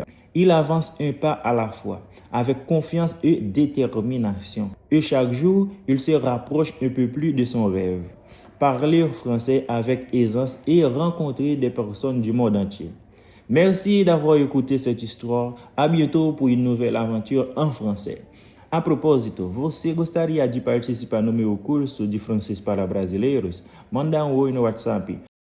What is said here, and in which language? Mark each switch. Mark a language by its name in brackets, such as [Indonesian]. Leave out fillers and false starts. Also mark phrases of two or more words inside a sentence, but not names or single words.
[French] Il avance un pas à la fois, avec confiance et détermination. Et chaque jour, il se rapproche un peu plus de son rêve. Parler français avec aisance et rencontrer des personnes du monde entier. Merci d'avoir écouté cette histoire. À bientôt pour une nouvelle aventure en français. [Portuguese] A propósito, você gostaria de participar no meu curso de francês para brasileiros? Manda oi no WhatsApp